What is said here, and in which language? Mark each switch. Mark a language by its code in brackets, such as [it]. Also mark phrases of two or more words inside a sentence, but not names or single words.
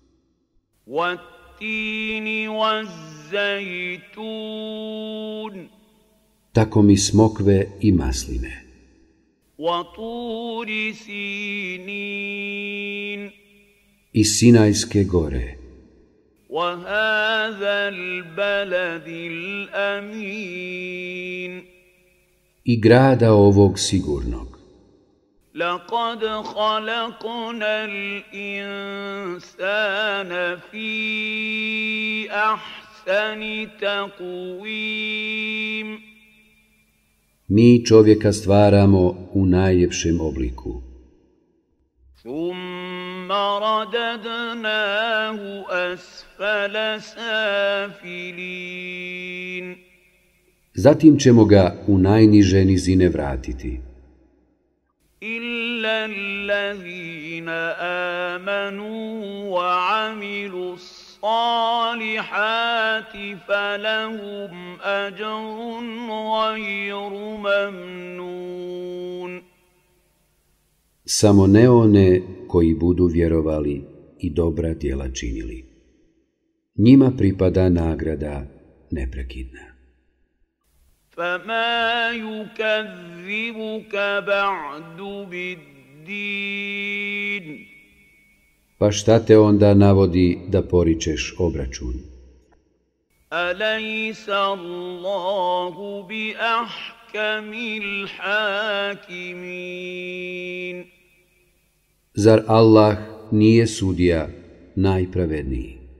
[ar] والتين والزيتون. [bs] Tako mi smokve i masline. [ar] وطور سينين. [bs] I Sinajske gore. [ar] وهذا البلد الأمين. [bs] I grada ovog sigurnog. [ar] لقد خلقنا الإنسان في أحسن تقويم. [bs] Mi čovjeka stvaramo u najljepšem obliku. [ar] ثم رددناه أسفل سافلين. [bs] Zatim ćemo ga u najniže nizine vratiti. [ar] إلا الذين آمنوا وعملوا الصالحات فلهم أجر غير ممنون. [bs] Samo ne one koji budu vjerovali i dobra djela činili. Njima pripada nagrada neprekidna. [ar] فما يكذبك بعد بالدين. [bs] Pa šta te onda navodi da poričeš obračun? [ar] أليس الله بأحكم الحاكمين. [bs] Zar Allah nije sudija najpravedniji?